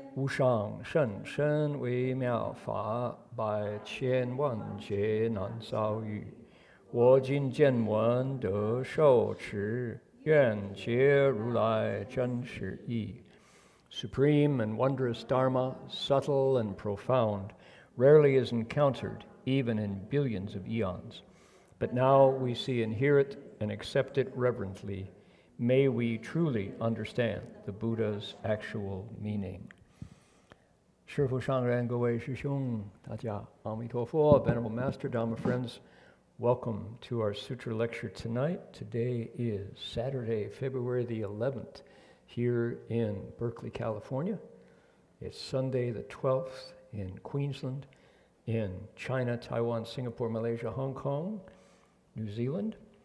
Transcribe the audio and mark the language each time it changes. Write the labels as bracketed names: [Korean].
[Chinese] 无上甚深微妙法，百千万劫难遭遇。我今见闻得受持，愿解如来真实义。 [English] Supreme and wondrous Dharma, subtle and profound, rarely is encountered even in billions of eons. But now we see and hear it and accept it reverently. May we truly understand the Buddha's actual meaning. [Chinese] 师父上人，各位师兄，大家阿弥陀佛。 [English] Venerable Master, Dharma friends, Welcome to our Sutra lecture tonight. Today is Saturday, February the 11th, here in Berkeley, California. It's Sunday the 12th in Queensland, in China, Taiwan, Singapore, Malaysia, Hong Kong, New Zealand.